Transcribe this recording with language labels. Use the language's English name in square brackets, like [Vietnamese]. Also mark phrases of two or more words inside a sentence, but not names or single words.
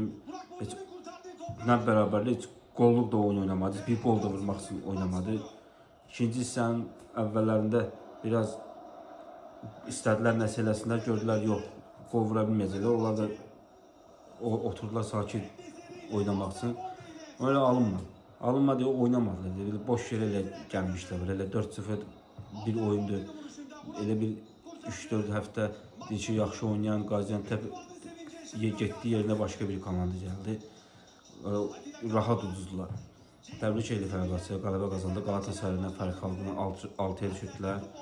[Azerbaijani] Heç nə bərabərlik, heç qollluq da oyun oynamadı. Bir gol da vurmaq üçün oynamadı. İkinci hissənin əvvəllərində biraz istədilər nəsə eləsinlər, gördülər yox, qol vura bilməyəcəklər. Onlar da oturdular sakit oynamaq üçün. [Turkish] Öyle alınma diye oynamadılar. Böyle boş yere [Azerbaijani] elə gəlmişlər. Elə 4-0 bir oyundu. Elə bir 3-4 həftə ki, yaxşı oynayan Gaziantep getdiyi yerinə başqa bir komanda gəldi. Rahat uduzdular. Təbrik edir Fenerbahçe, qələbə qazandı. Galatasarayla fərq xalqını 6-ya düşürdülər.